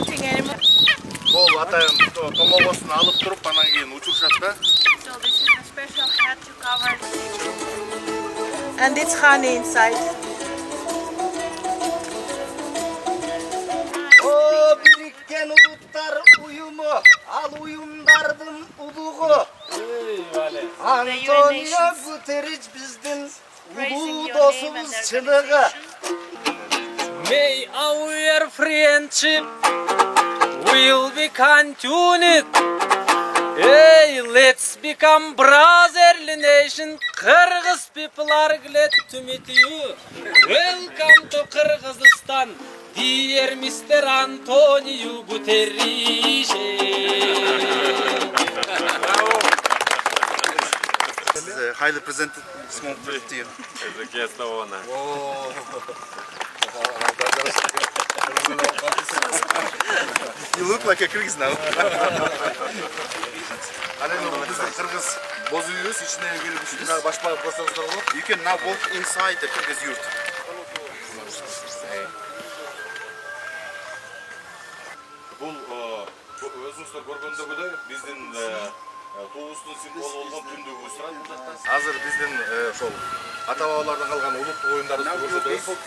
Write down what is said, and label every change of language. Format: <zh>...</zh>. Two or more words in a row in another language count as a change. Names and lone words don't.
<ky>Бул атайын томогосун алып туруп, анан кийин учурушат да.</ky> <en>So this is a special hat to cover. And it's honey inside.</en> <ky>О, бириккен улуттар уюму, ал уюмдардын улугу. Антонио Гутеррич биздин улуу досубуз чыныгы.</ky> <en>May our friendship will be continued. Hey, let's become brotherly nation. Kyrgyz people are glad to meet you. Welcome to Kyrgyzstan, dear Mr. Antonio Guterres. Highly presented small team. As a guest of honor. You look like a Kyrgyz now.</en> <ky>Биздин кыргыз боз үйүбүз ичине кирип ушундай башпа көрсөңүздөр болот.</ky> <en>You can now walk inside the Kyrgyz yurt.</en> <ky>Бул өзүңүздөр көргөндөгүдөй биздин туубуздун символу болгон түндүгүбүз турат бул жакта. Азыр биздин ошол ата-бабалардан калган улуттук оюндарыбызды көрсөтөбүз.</ky>